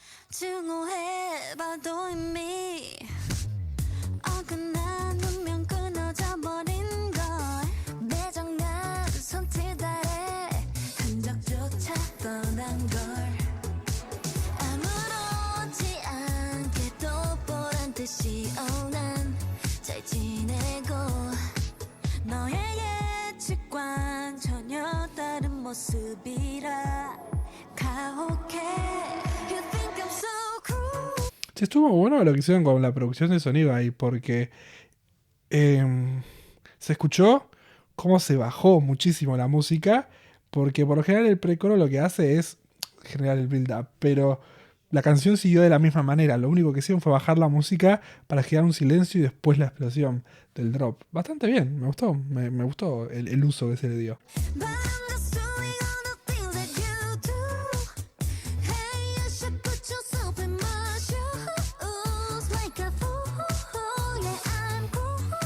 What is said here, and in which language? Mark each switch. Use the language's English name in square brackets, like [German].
[Korean] 증오해봐도 이미 어긋난 운명 끊어져 버린 걸 매정한 손짓 아래 흔적조차 떠난 걸 아무렇지 않게도 보란 듯이 난 잘 지내고 너의 예측과는 전혀 다른 모습이라 가혹해. [English] You think I'm so cruel. [Spanish] Sí, estuvo bueno lo que hicieron con la producción de sonido ahí, porque se escuchó cómo se bajó muchísimo la música, porque por lo general el precoro lo que hace es generar el build-up, pero la canción siguió de la misma manera. Lo único que hicieron fue bajar la música para generar un silencio y después la explosión del drop. Bastante bien, me gustó, me gustó el uso que se le dio. [English] But I'm just doing all the things that you do. Hey, you should put yourself in my shoes. Like a fool, yeah, I'm cruel.